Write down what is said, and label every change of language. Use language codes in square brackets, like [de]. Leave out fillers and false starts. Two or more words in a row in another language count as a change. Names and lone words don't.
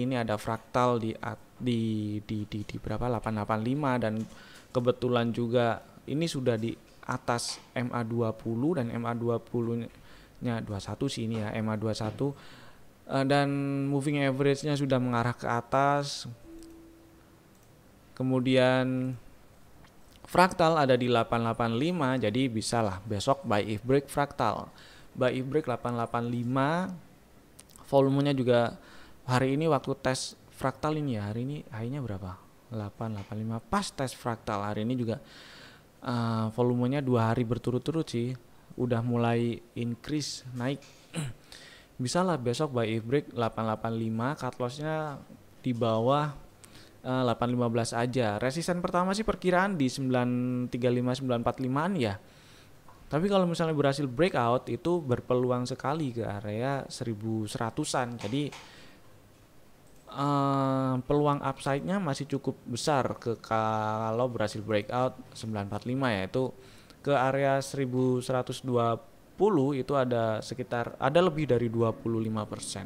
[id] Ini ada fraktal di berapa 885, dan kebetulan juga ini sudah di atas MA20, dan MA20 nya 21 sih ini ya, MA21, dan [en] moving average-nya [id] sudah mengarah ke atas. Kemudian fraktal ada di 885, jadi bisa lah besok [en] buy if break [id] fraktal. [en] Buy if break [id] 885 Volumenya juga hari ini waktu tes fraktal ini ya, hari ini high-nya berapa? 885 pas tes fraktal hari ini juga volumenya 2 hari berturut-turut sih udah mulai increase naik. Bisa lah besok [en] buy if break [id] 885, [en] cut loss-nya [id] di bawah 815 aja. Resisten pertama sih perkiraan di 935 945-an ya. Tapi kalau misalnya berhasil breakout itu berpeluang sekali ke area 1100-an. Jadi peluang upside-nya masih cukup besar kalau berhasil breakout 945 ya, itu ke area 1120 itu ada lebih dari 25%.